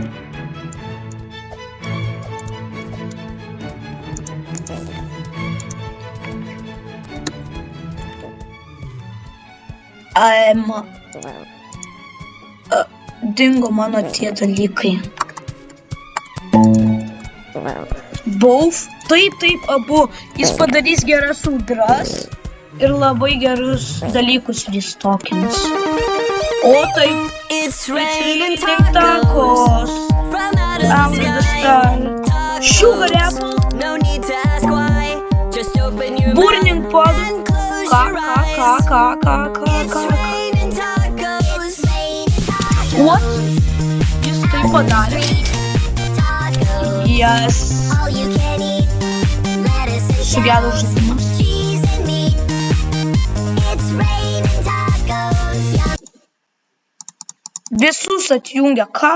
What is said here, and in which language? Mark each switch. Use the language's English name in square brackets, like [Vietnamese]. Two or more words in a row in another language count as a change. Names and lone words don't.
[Lithuanian] Dingo mano tie dalykai. [English] Both? [Lithuanian] Taip, abu. Jis padarys geras audras ir labai gerus dalykus restokins. O taip, [English] it's raining tacos. I'm the star. Sugar apple. Burning pod. What? [Lithuanian] Jis tai padarė? Yes. Sugedo žaidimas. Visus atjungia. Ką?